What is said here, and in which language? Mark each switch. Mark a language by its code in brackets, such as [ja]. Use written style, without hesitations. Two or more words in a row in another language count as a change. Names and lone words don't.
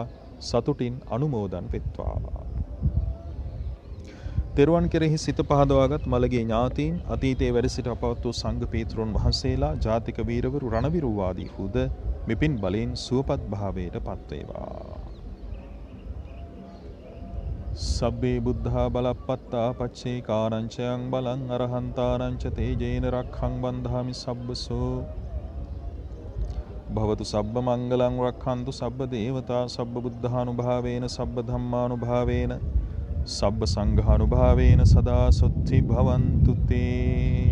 [si] සතුටින් අනුමෝදන් වෙත්වා. තෙරුවන් කෙරෙහි සිත පහදවාගත් මළගේ ඥාතීන්, අතීතයේ වැඩ සිට අපවත් වූ සංඝ පීතෘන් වහන්සේලා, ජාතික වීරවරු, රණවිරු ආදී හුද මෙපින් බලෙන් සුවපත් භාවයට පත් වේවා. [pi] සබ්බේ බුද්ධා බලප්පත්තා පච්චේ කාරංචයන් බලං අරහන්තානංච තේජේන රක්ඛං බන්ධාමි සබ්බසෝ භවතු සබ්බ මංගලං රක්ඛන්තු සබ්බ දේවතා සබ්බ බුද්ධානුභාවේන සබ්බ ධම්මානුභාවේන සබ්බ සංඝානුභාවේන සදා සොත්ති භවන්තු තේ.